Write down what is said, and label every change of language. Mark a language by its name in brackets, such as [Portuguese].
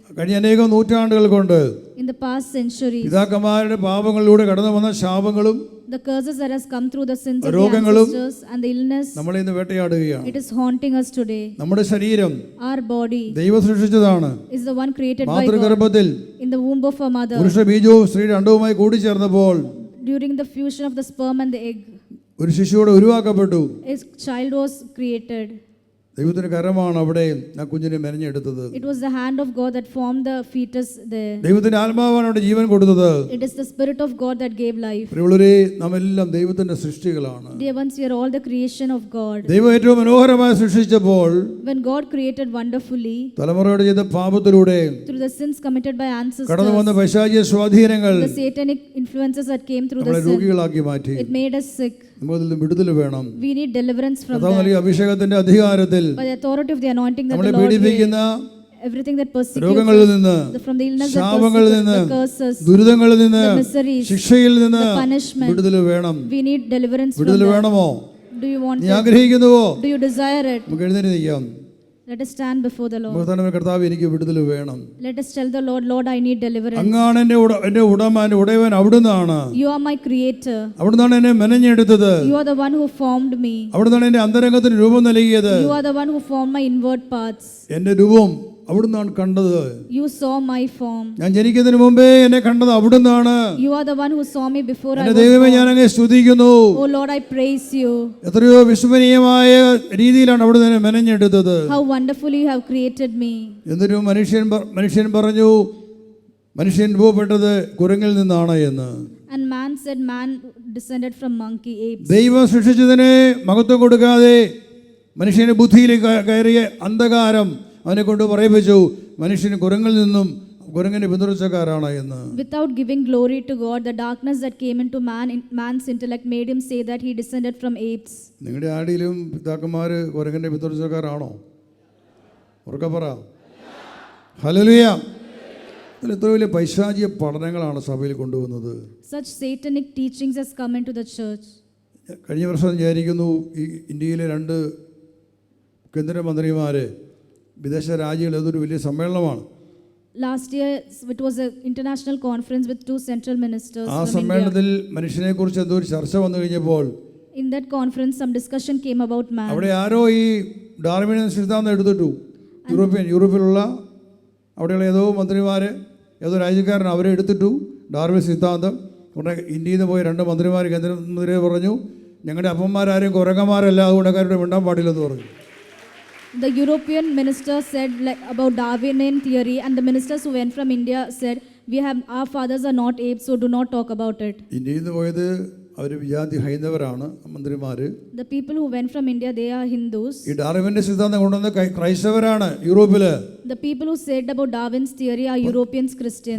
[Malayalam] കഴിഞ്ഞ അനേകം നൂറ്റാണ്ടുകൾ കൊണ്ട് [English] In the past centuries, [Malayalam] പിതാക്കന്മാരുടെ പാപങ്ങളിലൂടെ കടന്നു വന്ന ശാപങ്ങളും [English] the curses that has come through the sins of the [Malayalam] രോഗങ്ങളും [English] ancestors and the illness, [Malayalam] നമ്മളെ ഇന്ന് വേട്ടയാടുകയാണ്. [English] it is haunting us today. [Malayalam] നമ്മുടെ ശരീരം [English] Our body [Malayalam] ദൈവം സൃഷ്ടിച്ചതാണ്. [English] is the one created by God. [Malayalam] മാതൃഗർഭത്തിൽ [English] In the womb of a mother, [Malayalam] പുരുഷ ബീജവും സ്ത്രീയുടെ അണ്ഡവുമായി കൂടിച്ചേർന്നപ്പോൾ [English] during the fusion of the sperm and the egg, [Malayalam] ഒരു ശിശുവിടെ ഉരുവാക്കപ്പെട്ടു. [English] a child was created. [Malayalam] ദൈവത്തിന്റെ കരമാണ് അവിടെ ആ കുഞ്ഞിനെ മെനഞ്ഞെടുത്തത്. [English] It was the hand of God that formed the fetus there. [Malayalam] ദൈവത്തിന്റെ ആത്മാവാണ് അവിടെ ജീവൻ കൊടുത്തത്. [English] It is the spirit of God that gave life. [Malayalam] പ്രിയമുള്ളവരെ, നാമെല്ലാം ദൈവത്തിന്റെ സൃഷ്ടികളാണ്. [English] Dear ones, we are all the creation of God. [Malayalam] ദൈവം ഏറ്റവും മനോഹരമായി സൃഷ്ടിച്ചപ്പോൾ [English] When God created wonderfully, [Malayalam] തലമുറയുടെ ചെയ്ത പാപത്തിലൂടെ [English] through the sins committed by [Malayalam] കടന്നു വന്ന [English] ancestors, [Malayalam] പൈശാചിക സ്വാധീനങ്ങൾ [English] the satanic influences that came through [Malayalam] നമ്മളെ [English] the sin, [Malayalam] രോഗികളാക്കി മാറ്റി. [English] it made us sick. [Malayalam] നമുക്കതിൽ നിന്ന് വിടുതൽ വേണം. [English] We need deliverance from [Malayalam] കർത്താവ് [English] that. [Malayalam] നൽകിയ അഭിഷേകത്തിന്റെ അധികാരത്തിൽ [English] By the authority of the anointing that [Malayalam] നമ്മളെ [English] the Lord gave, [Malayalam] പീഡിപ്പിക്കുന്ന [English] everything that persecutes [Malayalam] രോഗങ്ങളിൽ [English] us, [Malayalam] നിന്ന്, [English] from the illness that [Malayalam] ശാപങ്ങളിൽ [English] persecutes, [Malayalam] നിന്ന്, [English] the curses, [Malayalam] ദുരിതങ്ങളിൽ നിന്ന്, [English] the miseries, [Malayalam] ശിക്ഷയിൽ നിന്ന് [English] the punishment, [Malayalam] വിടുതൽ വേണം. [English] we need deliverance from [Malayalam] വിടുതൽ [English] that. [Malayalam] വേണമോ? [English] Do you want [Malayalam] നീ [English] it? [Malayalam] ആഗ്രഹിക്കുന്നുവോ? [English] Do you desire it? [Malayalam] നമുക്ക് എഴുന്നേറ്റ് നിൽക്കാം. [English] Let us stand before the Lord. [Malayalam] നമുക്ക് കർത്താവ്, എനിക്ക് വിടുതൽ വേണം. [English] Let us tell the Lord, Lord, I need deliverance. [Malayalam] അങ്ങാണ് എന്റെ ഉടമ, എന്റെ ഉടയവൻ അവിടുന്നാണ്. [English] You are my creator. [Malayalam] അവിടുന്നാണ് എന്നെ മെനഞ്ഞെടുത്തത്. [English] You are the one who formed me. [Malayalam] അവിടുന്നാണ് എന്റെ അന്തരംഗത്തിന് രൂപം നൽകിയത്. [English] You are the one who formed my inward parts. [Malayalam] എന്റെ രൂപം അവിടുന്നാണ് കണ്ടത്. [English] You saw my form. [Malayalam] ഞാൻ ജനിക്കുന്നതിന് മുമ്പേ എന്നെ കണ്ടത് അവിടുന്നാണ്. [English] You are the one who saw me before I [Malayalam] എന്റെ [English] was [Malayalam] ദൈവമേ, [English] born. [Malayalam] ഞാൻ അങ്ങേ സ്തുതിക്കുന്നു. [English] Oh Lord, I praise you. [Malayalam] എത്രയോ വിസ്മരണീയമായ രീതിയിലാണ് അവിടുന്ന് എന്നെ മെനഞ്ഞെടുത്തത്. [English] How wonderfully you have created me. [Malayalam] എന്നിട്ട് മനുഷ്യൻ പറഞ്ഞു, മനുഷ്യൻ രൂപപ്പെട്ടത് കുരങ്ങിൽ നിന്നാണ് എന്ന്. [English] And man said, man descended from monkey, apes. [Malayalam] ദൈവം സൃഷ്ടിച്ചതിനെ മഹത്വം കൊടുക്കാതെ മനുഷ്യന്റെ ബുദ്ധിയിൽ കയറിയ അന്ധകാരം, അവനെ കൊണ്ട് പറയിപ്പിച്ചു മനുഷ്യന് കുരങ്ങിൽ നിന്നും കുരങ്ങിൻ്റെ പിന്തുടർച്ചക്കാരാണ് എന്ന്. [English] Without giving glory to God, the darkness that came into man's intellect made him say that he descended from apes. [Malayalam] നിങ്ങളുടെ ആടിയിലും പിതാക്കന്മാർ കുരങ്ങിൻ്റെ പിന്തുടർച്ചക്കാരാണോ? ഉറക്കെ പറ. ഹല്ലേലൂയ. ഇതിൽ എത്ര വലിയ പൈശാചിക പഠനങ്ങളാണ് സഭയിൽ കൊണ്ടുവന്നത്. [English] Such satanic teachings has come into the church. [Malayalam] കഴിഞ്ഞ വർഷം വിചാരിക്കുന്നു ഈ ഇന്ത്യയിലെ 2 കേന്ദ്രമന്ത്രിമാർ വിദേശ രാജ്യങ്ങളിൽ അതൊരു വലിയ സമ്മേളനമാണ്. [English] Last year it was an international conference with 2 central ministers [Malayalam] ആ [English] from [Malayalam] സമ്മേളനത്തിൽ [English] India. [Malayalam] മനുഷ്യനെക്കുറിച്ച് എന്തോ ഒരു ചർച്ച വന്നു കഴിഞ്ഞപ്പോൾ [English] In that conference some discussion came about man. [Malayalam] അവിടെ ആരോ ഈ ഡാർവിനിയൻ സിദ്ധാന്തം എടുത്തിട്ടു. യൂറോപ്പിലുള്ള അവിടെയുള്ള ഏതോ മന്ത്രിമാർ ഏതോ രാജ്യക്കാരൻ അവരെ എടുത്തിട്ടു ഡാർവിൻ സിദ്ധാന്തം. ഉടനെ ഇന്ത്യയിൽ നിന്ന് പോയ 2 മന്ത്രിമാർ കേന്ദ്രമന്ത്രിയെ പറഞ്ഞു ഞങ്ങളുടെ അപ്പന്മാരാരും കുരങ്ങന്മാരല്ല, അതുകൊണ്ട് കാരുടെ മിണ്ടാൻ പാടില്ലെന്ന് പറഞ്ഞു. [English] The European minister said about Darwinian theory, and the ministers who went from India said our fathers are not apes, so do not talk about it. [Malayalam] ഇന്ത്യയിൽ നിന്ന് പോയത് അവർ വിജാതി ഹൈന്ദവരാണ് മന്ത്രിമാർ. [English] The people who went from India, they are Hindus. [Malayalam] ഈ ഡാർവിൻ്റെ സിദ്ധാന്തം കൊണ്ടുവന്ന ക്രൈസ്തവരാണ് യൂറോപ്പിൽ. [English] The people who said about Darwin's theory are Europeans, Christians.